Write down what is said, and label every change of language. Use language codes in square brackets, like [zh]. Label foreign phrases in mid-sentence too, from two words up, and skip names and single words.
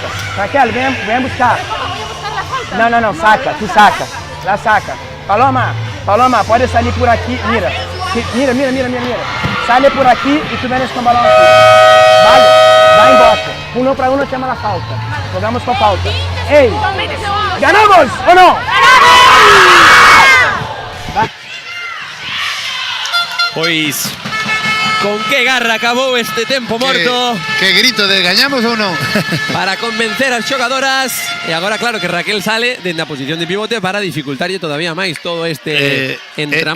[es] Raquel, ven buscar. No, saca, tú saca. La saca. Paloma, puedes salir por aquí. Mira. Sale por aquí y tú vienes con balón aquí. Vale, va en bote. 1 para 1 llama la falta. Jugamos con falta. ¡Ey! ¿Ganamos o no? [gl] Pois, con que garra acabou este tempo morto. Que grito de gañamos ou non? Para convencer as xogadoras. E agora claro que Raquel sale dende a posición de pivote para dificultarlle todavía máis todo este entramado.